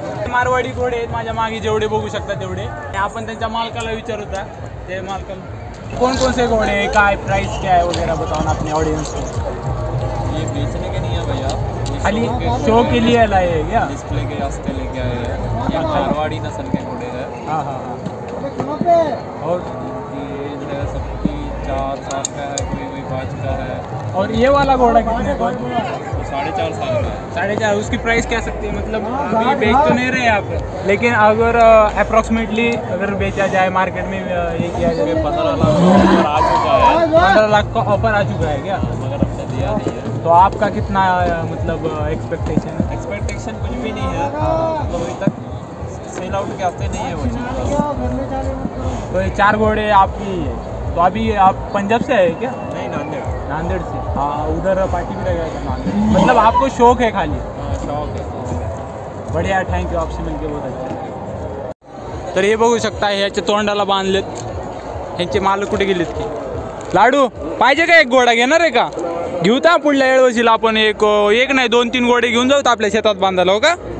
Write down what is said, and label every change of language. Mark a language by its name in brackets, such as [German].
[Marathi] मारवाडी घोडे आहेत माझ्या मागे जेवढे बघू शकता तेवढे. आपण त्यांच्या मालकाला विचारूता. ते मालकाला [Hindi] कौन कौन से घोड़े हैं, [Marathi] काय [Hindi] प्राइस क्या है वगैरह बताओ ना अपने ऑडियंस को। ये बेचने के नहीं है भैया, खाली शो के लिए लाए हैं क्या? डिस्प्ले के वास्ते लेके आए हैं। ये मारवाड़ी नस्ल के घोड़े हैं। हाँ हाँ हाँ। और ये जो है सबकी 4 साल का है, कोई 5 का है। और ये वाला घोड़ा कितने का? 4.5 साल का है। 4.5। उसकी प्राइस क्या सकती है? मतलब अभी बेच तो नहीं रहे आप, लेकिन अगर अप्रोक्सीमेटली अगर बेचा जाए मार्केट में ये किया जाए 15 लाख का आ चुका है। 15 लाख का ऑफर आ चुका है क्या? मगर हमने दिया नहीं है। तो आपका कितना मतलब एक्सपेक्टेशन है? एक्सपेक्टेशन कुछ भी नहीं है, मतलब अभी तक सेल आउट के वास्ते नहीं है वो चीज़। तो ये 4 घोड़े आपकी है। तो अभी आप पंजाब से है क्या? नहीं, नांदेड़। नांदेड़ से। हाँ, उधर पार्टी भी रहेगा नांदेड़। मतलब आपको शौक है खाली? शौक है। बढ़िया, थँक्यू, आपसे मिळके बहुत अच्छा. [Marathi] तर हे बघू शकता, ह्याच्या तोंडाला बांधलेत. ह्यांचे मालक कुठे गेलेत की? लाडू पाहिजे का? एक घोडा घेणार आहे का? घेऊ तर पुढल्या वेळेला आपण एक नाही 2-3 घोडे घेऊन जाऊ आपल्या शेतात बांधायला, हो का?